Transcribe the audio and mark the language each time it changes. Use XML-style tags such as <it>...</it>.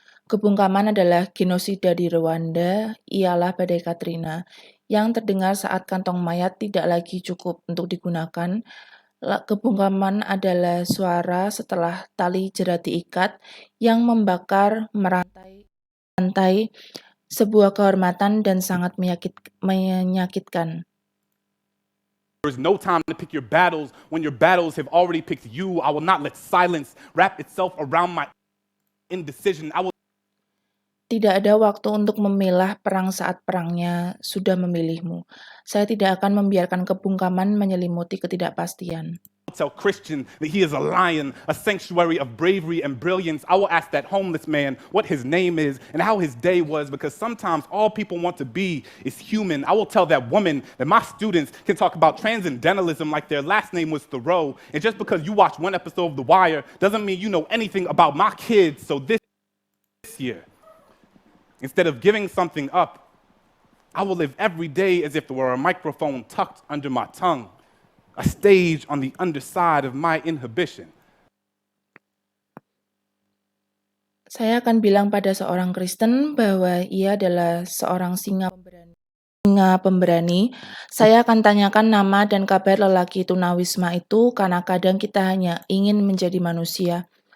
<id>Kebungkaman adalah genosida di Rwanda, ialah badai Katrina, yang terdengar saat kantong mayat tidak lagi cukup untuk digunakan. Kebungkaman adalah suara setelah tali jerat diikat yang membakar merantai, sebuah kehormatan dan sangat menyakitkan.</id> <en>There is no time to pick your battles when your battles have already picked you. I will not let silence wrap itself around my indecision. I will</en> <id>Tidak ada waktu untuk memilah perang saat perangnya sudah memilihmu. Saya tidak akan membiarkan kebungkaman menyelimuti ketidakpastian.</id> <en>tell Christian that he is a lion, a sanctuary of bravery and brilliance. I will ask that homeless man what his name is and how his day was, because sometimes all people want to be is human. I will tell that woman that my students can talk about transcendentalism like their last name was Thoreau. And just because you watch one episode of The Wire doesn't mean you know anything about my kids. So this year, instead of giving something up, I will live every day as if there were a microphone tucked under my tongue, a stage on the underside of my inhibition.</en> <id>Saya akan bilang pada seorang Kristen bahwa ia adalah seorang singa pemberani. Saya akan tanyakan nama dan kabar lelaki tunawisma itu karena kadang kita hanya ingin menjadi manusia.</id>